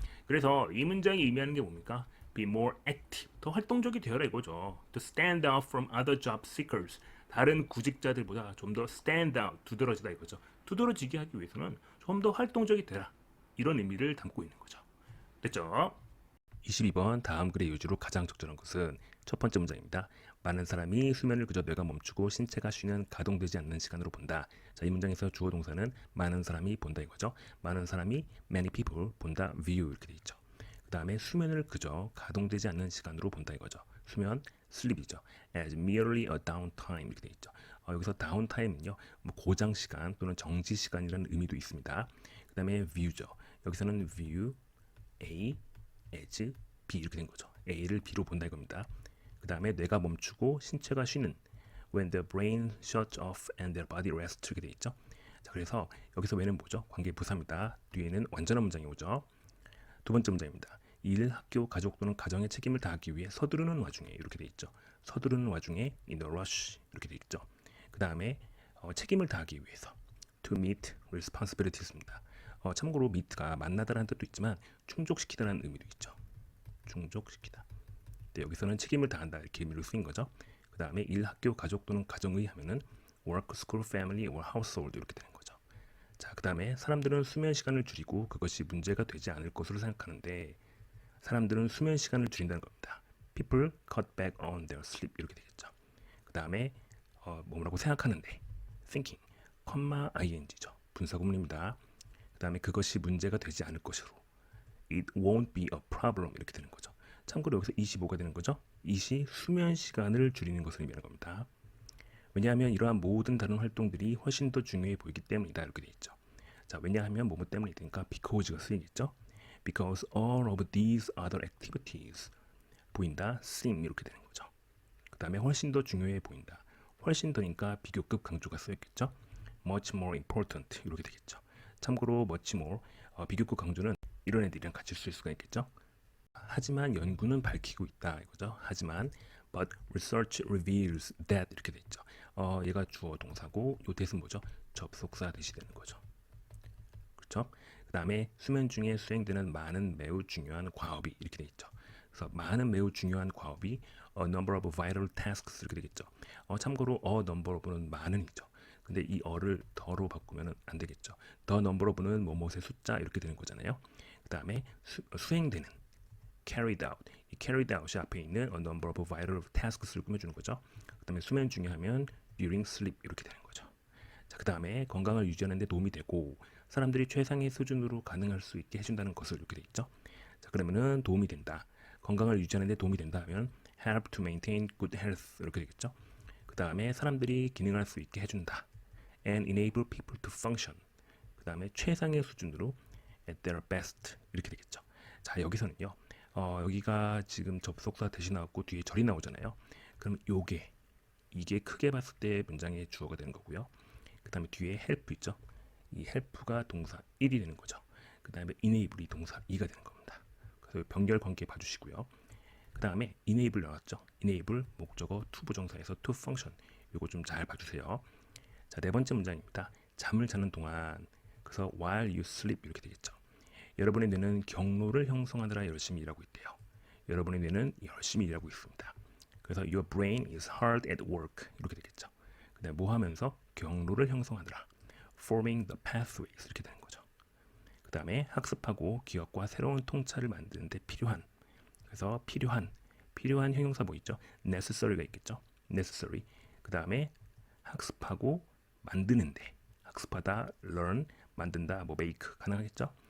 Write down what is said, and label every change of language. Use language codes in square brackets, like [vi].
[ko] 그래서 이 문장이 의미하는 게 뭡니까? [en] Be more active. [ko] 더 활동적이 되어라 이거죠. [en] To stand out from other job seekers. [ko] 다른 구직자들보다 좀 더 stand out, 두드러지다 이거죠. 두드러지게 하기 위해서는 좀 더 활동적이 되라. 이런 의미를 담고 있는 거죠. 됐죠? 22번 다음 글의 요지로 가장 적절한 것은 첫 번째 문장입니다. 많은 사람이 수면을 그저 뇌가 멈추고 신체가 쉬는 가동되지 않는 시간으로 본다. 자, 이 문장에서 주어 동사는 많은 사람이 본다 이거죠. 많은 사람이 many people 본다 view 이렇게 돼 있죠. 그 다음에 수면을 그저 가동되지 않는 시간으로 본다 이거죠. 수면 sleep이죠. [en] as merely a downtime [ko] 이렇게 돼 있죠. 여기서 downtime은요, 뭐 고장 시간 또는 정지 시간이라는 의미도 있습니다. 그 다음에 view죠. 여기서는 view A as B 이렇게 된 거죠. A를 B로 본다 이겁니다. 그 다음에 뇌가 멈추고 신체가 쉬는 [en] when the brain shuts off and their body rests [ko] 이렇게 돼 있죠. 자, 그래서 여기서 왜는 뭐죠? 관계 부사입니다. 뒤에는 완전한 문장이 오죠. 두 번째 문장입니다. 일, 학교, 가족 또는 가정의 책임을 다하기 위해 서두르는 와중에 이렇게 돼 있죠. 서두르는 와중에 in a rush 이렇게 돼 있죠. 그 다음에 책임을 다하기 위해서 [en] to meet responsibilities [ko] 입니다. 참고로 meet가 만나다라는 뜻도 있지만 충족시키다라는 의미도 있죠. 충족시키다. 네, 여기서는 책임을 다한다 이렇게 의미로 쓰인 거죠. 그 다음에 일, 학교, 가족 또는 가정의 하면은 [en] work, school, family or household [ko] 이렇게 되는 거죠. 자, 그 다음에 사람들은 수면 시간을 줄이고 그것이 문제가 되지 않을 것으로 생각하는데 사람들은 수면 시간을 줄인다는 겁니다. [en] People cut back on their sleep [ko] 이렇게 되겠죠. 그 다음에 뭐라고 생각하는데 thinking, ing죠. 분사구문입니다. 그 다음에 그것이 문제가 되지 않을 것으로 [en] it won't be a problem [ko] 이렇게 되는 거죠. 참고로 여기서 25가 되는 거죠. it이 수면 시간을 줄이는 것을 의미하는 겁니다. 왜냐하면 이러한 모든 다른 활동들이 훨씬 더 중요해 보이기 때문이다 이렇게 되어 있죠. 자, 왜냐하면 뭐뭐 때문이니까 because가 쓰이겠죠. [en] Because all of these other activities 보인다, seem [ko] 이렇게 되는 거죠. 그 다음에 훨씬 더 중요해 보인다. 훨씬 더니까 비교급 강조가 쓰였겠죠. [en] Much more important [ko] 이렇게 되겠죠. 참고로 much more 비교급 강조는 이런 애들이랑 같이 쓸 수가 있겠죠. 하지만 연구는 밝히고 있다 이거죠. 하지만 [en] but research reveals that [ko] 이렇게 돼 있죠. 얘가 주어 동사고 요 that은 뭐죠? 접속사 대시 되는 거죠. 그렇죠? 그 다음에 수면 중에 수행되는 많은 매우 중요한 과업이 이렇게 돼 있죠. 그래서 많은 매우 중요한 과업이 [en] a number of vital tasks [ko] 이렇게 되겠죠. 참고로 a number of는 많은이죠. 근데 이 어를 더로 바꾸면 안 되겠죠. the number of는 뭐뭐의 숫자 이렇게 되는 거잖아요. 그 다음에 수행되는 carried out. 이 carried out이 앞에 있는 a number of vital tasks를 꾸며주는 거죠. 그 다음에 수면 중에 하면 during sleep 이렇게 되는 거죠. 자, 그 다음에 건강을 유지하는 데 도움이 되고 사람들이 최상의 수준으로 가능할 수 있게 해준다는 것을 이렇게 돼 있죠. 자, 그러면은 도움이 된다. 건강을 유지하는 데 도움이 된다 하면 [en] help to maintain good health [ko] 이렇게 되겠죠. 그 다음에 사람들이 기능할 수 있게 해준다. [en] and enable people to function. [ko] 그 다음에 최상의 수준으로 [en] at their best [ko] 이렇게 되겠죠. 자, 여기서는요. 여기가 지금 접속사 대신 나왔고 뒤에 절이 나오잖아요. 그럼 이게 크게 봤을 때 문장의 주어가 되는 거고요. 그 다음에 뒤에 help 있죠. 이 help가 동사 1이 되는 거죠. 그 다음에 enable이 동사 2가 되는 겁니다. 그래서 병렬 관계 봐주시고요. 그 다음에 enable 나왔죠. enable 목적어 to 부정사에서 to function. 이거 좀 잘 봐주세요. 자, 네 번째 문장입니다. 잠을 자는 동안 그래서 while you sleep 이렇게 되겠죠. 여러분의 뇌는 경로를 형성하느라 열심히 일하고 있대요. 여러분의 뇌는 열심히 일하고 있습니다. [en] 그래서 your brain is hard at work [ko] 이렇게 되겠죠. 그다음에 뭐 하면서 경로를 형성하느라 [en] forming the pathways [ko] 이렇게 되는 거죠. 그 다음에 학습하고 기억과 새로운 통찰을 만드는 데 필요한 그래서 필요한 형용사 뭐 있죠? necessary가 있겠죠. [en] necessary. [ko] 그 다음에 학습하고 만드는데 학습하다 learn 만든다 뭐 make 가능하겠죠.